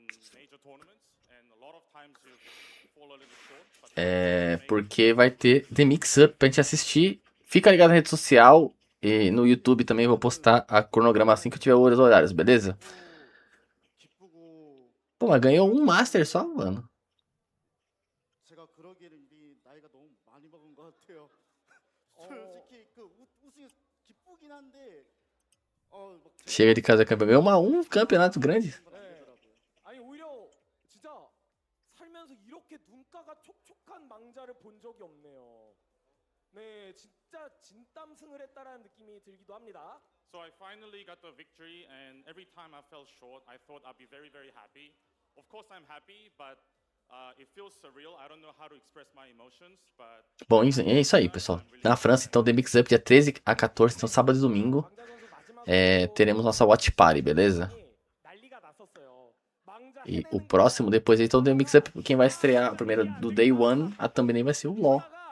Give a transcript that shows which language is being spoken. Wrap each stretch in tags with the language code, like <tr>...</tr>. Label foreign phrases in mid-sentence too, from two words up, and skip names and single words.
<pt>Porque vai ter The Mix Up pra gente assistir. Fica ligado na rede social e no YouTube também vou postar a cronograma assim que eu tiver os horários, beleza? Pô, mas ganhou um Master só, mano.</pt> <ko>제가 그러기에는 이미 나이가 너무 많이 먹은 것 같아요. 솔직히 그 우승이 기쁘긴 한데 막</ko> <pt>Chega de casa campeão. Ganhou um campeonato grande.</pt> <ko>아니 오히려 진짜 살면서 이렇게 눈가가 촉촉한 망자를 본 적이 없네요. 네, 진짜 진땀승을 했다라는 느낌이 들기도 합니다.</ko> <en>So I finally got the victory, and every time I fell short, I thought I'd be very, very happy. Of course, I'm happy, but it feels surreal. I don't know how to express my emotions, but</en> <pt>Bom, é isso aí, pessoal. Na França, então, The Mix Up, dia 13 a 14, então sábado e domingo. Teremos nossa</pt> <en>Watch Party,</en> <pt>beleza? E o próximo, depois, então, The Mix Up, quem vai estrear, o primeiro do</pt> <en>Day One,</en> <pt>a thumbnail vai ser o LoL.</pt>